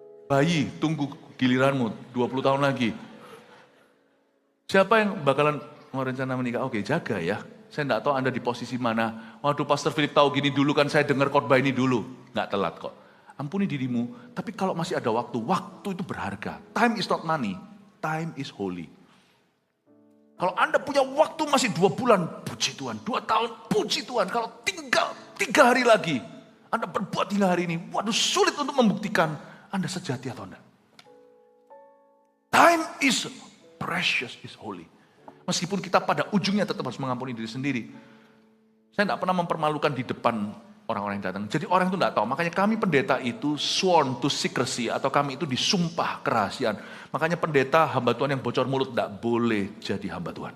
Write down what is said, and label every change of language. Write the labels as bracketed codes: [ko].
[id] Bayi, tunggu giliranmu 20 tahun lagi. Siapa yang bakalan mau rencana menikah? Oke, jaga ya. Saya enggak tahu Anda di posisi mana. Waduh, Pastor Philip tahu gini dulu kan saya dengar khotbah ini dulu. Enggak telat kok. Ampuni dirimu, tapi kalau masih ada waktu itu berharga. [en] Time is not money, time is holy. [id] Kalau Anda punya waktu masih 2 bulan, puji Tuhan. 2 tahun, puji Tuhan. Kalau tinggal 3 hari lagi, Anda berbuat hingga hari ini, waduh sulit untuk membuktikan Anda sejati atau enggak. [en] Time is precious, is holy. [id] Meskipun kita pada ujungnya tetap harus mengampuni diri sendiri. Saya tidak pernah mempermalukan di depan orang-orang yang datang. Jadi orang itu tidak tahu. Makanya kami pendeta itu [en] sworn to secrecy. [id] Atau kami itu disumpah kerahasiaan. Makanya pendeta hamba Tuhan yang bocor mulut tidak boleh jadi hamba Tuhan.